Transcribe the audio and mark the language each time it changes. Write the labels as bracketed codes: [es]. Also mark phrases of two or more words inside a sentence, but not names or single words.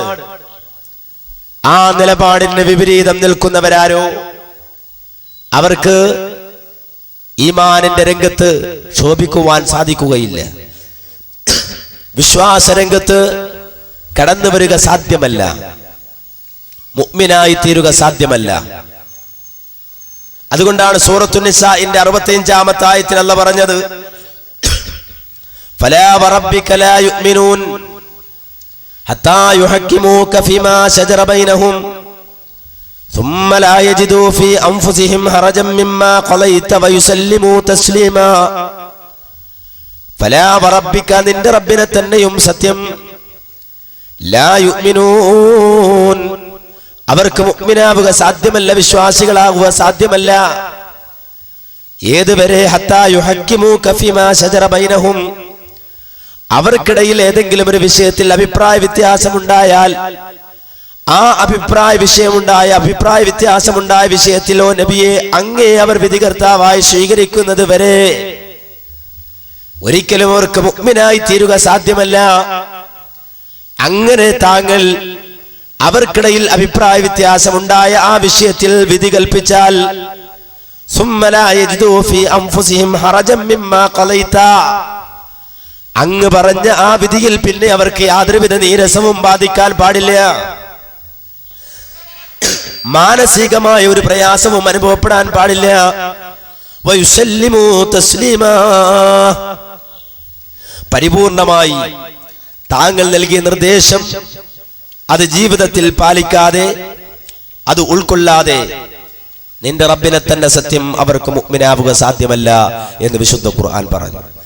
[ml] ആ നിലപാടിന് വിപരീതം നിൽക്കുന്നവരാരോ അവർക്ക് ഈമാനിന്റെ രംഗത്ത് ശോഭിക്കുവാൻ സാധിക്കുകയില്ല, വിശ്വാസരംഗത്ത് കടന്നു വരിക സാധ്യമല്ല, മുഅ്മിനായി തീരുക സാധ്യമല്ല. അതുകൊണ്ടാണ് സൂറത്തുൻ നിസാഇന്റെ 65-ാമത്തെ ആയത്തിൽ അല്ലാഹു പറഞ്ഞത്, [ar] فلا وربك لا يؤمنون حتى يحكموك فيما شجر بينهم ثم لا يجدوا في أنفسهم حرجا مما قضيت ويسلموا تسليما. فلا وربك [ml] നിന്റെ റബ്ബിനെ തന്നെയും സത്യം, [ar] لا يؤمنون, [ml] അവർക്ക് മുഅ്മിനാവുക സാധ്യമല്ല, വിശ്വാസികളാവുക സാധ്യമല്ല. ഏതുവരെ? [ar] حتى يحكموك فيما شجر بينهم, [ml] അവർക്കിടയിൽ ഏതെങ്കിലും ഒരു വിഷയത്തിൽ അഭിപ്രായ വ്യത്യാസമുണ്ടായാൽ, ആ അഭിപ്രായ വ്യത്യാസമുണ്ടായ വിഷയത്തിലോ നബിയെ അങ്ങേ അവർ വിധികർത്താവായി സ്വീകരിക്കുന്നത് വരെ ഒരിക്കലും അവർക്ക് മുഅ്മിനായി തീരുക സാധ്യമല്ല. അങ്ങനെ താങ്കൾ അവർക്കിടയിൽ അഭിപ്രായ വ്യത്യാസമുണ്ടായ ആ വിഷയത്തിൽ വിധി കൽപ്പിച്ചാൽ, [ar] ثم لا يجدوا في أنفسهم حرجا مما قضيت, [ml] അങ്ങ് പറഞ്ഞ ആ വിധിയിൽ പിന്നെ അവർക്ക് യാതൊരുവിധ നീരസവും ബാധിക്കാൻ പാടില്ല, മാനസികമായ ഒരു പ്രയാസവും അനുഭവപ്പെടാൻ പാടില്ല. [ar] ويسلموا تسليما, [ml] പരിപൂർണമായി താങ്കൾ നൽകിയ നിർദ്ദേശം അത് ജീവിതത്തിൽ പാലിക്കാതെ, അത് ഉൾക്കൊള്ളാതെ നിന്റെ റബ്ബിനെ തന്നെ സത്യം അവർക്ക് മുഅ്മിനാവുക സാധ്യമല്ല എന്ന് വിശുദ്ധ ഖുർആൻ പറഞ്ഞു.